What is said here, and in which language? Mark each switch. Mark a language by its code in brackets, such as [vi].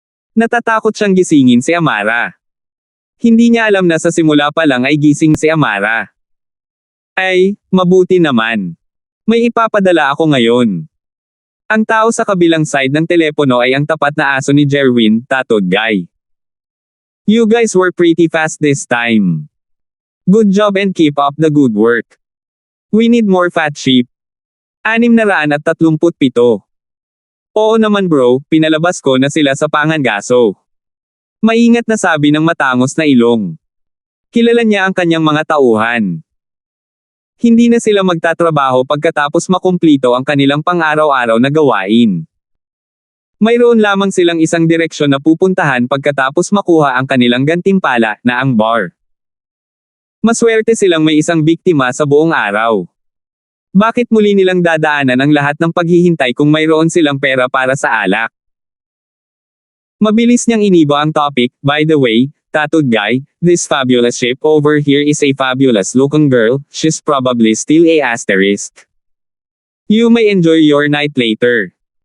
[tl] Natatakot siyang gisingin si Amara. Hindi niya alam na sa simula pa lang ay gising si Amara. Ay, mabuti naman. May ipapadala ako ngayon. Ang tao sa kabilang side ng telepono ay ang tapat na aso ni Jerwin, Tatod Guy. [en] You guys were pretty fast this time. Good job and keep up the good work. We need more fat sheep. 637. [tl] Oo naman bro, pinalabas ko na sila sa pangangaso. Maingat na sabi ng matangos na ilong. Kilala niya ang kanyang mga tauhan. Hindi na sila magtatrabaho pagkatapos makumplito ang kanilang pang-araw-araw na gawain. Mayroon lamang silang isang direksyon na pupuntahan pagkatapos makuha ang kanilang gantimpala, na ang bar. Maswerte silang may isang biktima sa buong araw. Bakit muli nilang dadaanan ang lahat ng paghihintay kung mayroon silang pera para sa alak? Mabilis niyang iniba ang topic. [en] By the way, Tattooed Guy, this fabulous shape over here is a fabulous looking girl, she's probably still a asterisk. You may enjoy your night later.